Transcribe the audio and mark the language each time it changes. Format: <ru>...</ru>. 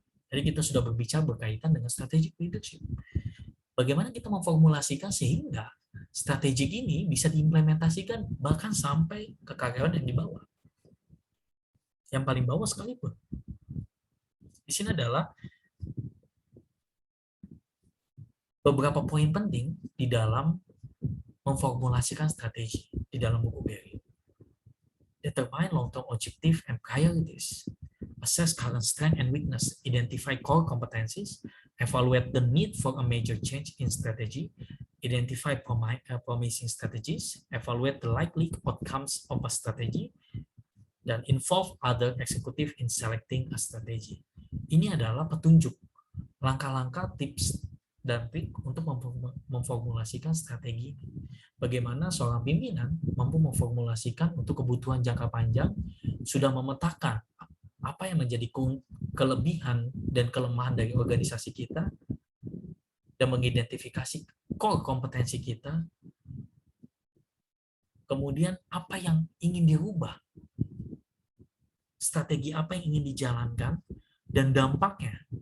<id>Jadi kita sudah berbicara berkaitan dengan strategic leadership. Bagaimana kita memformulasikan sehingga strategi ini bisa diimplementasikan bahkan sampai ke karyawan yang di bawah. Yang paling bawah sekalipun. Di sini adalah beberapa poin penting di dalam memformulasikan strategi di dalam buku Berry.</id> <en>Determine long-term objective and priorities. Assess current strength and weakness. Identify core competencies. Evaluate the need for a major change in strategy. Identify promising strategies. Evaluate the likely outcomes of a strategy. Dan involve other executive in selecting a strategy.</en> <id>Ini adalah petunjuk, langkah-langkah, tips, dan trik untuk memformulasikan strategi. Bagaimana seorang pimpinan mampu memformulasikan untuk kebutuhan jangka panjang, sudah memetakan apa yang menjadi kelebihan dan kelemahan dari organisasi kita, dan mengidentifikasi core kompetensi kita, kemudian apa yang ingin dirubah, strategi apa yang ingin dijalankan, dan dampaknya.</id>